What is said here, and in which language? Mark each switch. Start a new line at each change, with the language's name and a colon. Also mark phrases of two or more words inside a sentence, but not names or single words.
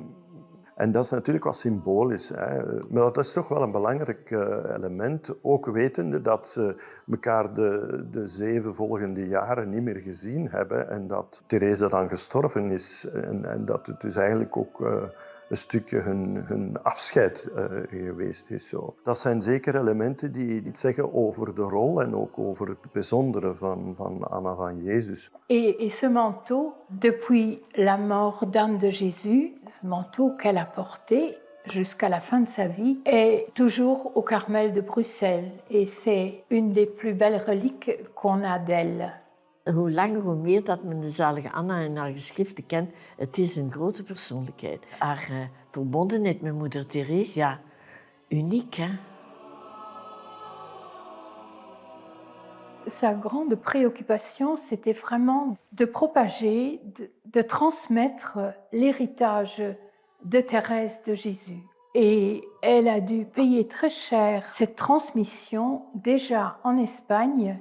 Dutch: En dat is natuurlijk wat symbolisch, hè. Maar dat is toch wel een belangrijk element, ook wetende dat ze elkaar de 7 volgende jaren niet meer gezien hebben en dat Teresa dan gestorven is en dat het dus eigenlijk ook een stukje hun afscheid geweest is. Zo. Dat zijn zeker elementen die iets zeggen over de rol en ook over het bijzondere van Anna van Jezus.
French: Et ce manteau, depuis la mort d'Anne de Jésus, ce manteau qu'elle a porté jusqu'à la fin de sa vie, est toujours au Carmel de Bruxelles. Et c'est une des plus belles reliques qu'on a d'elle.
Dutch: Hoe langer, hoe meer dat men de zalige Anna en haar geschriften kent, het is een grote persoonlijkheid. Haar verbondenheid met moeder Therese, ja, uniek, hè?
French: Sa grande préoccupation, c'était vraiment de propager, de transmettre l'héritage de Thérèse de Jésus. Et elle a dû payer très cher cette transmission déjà en Espagne.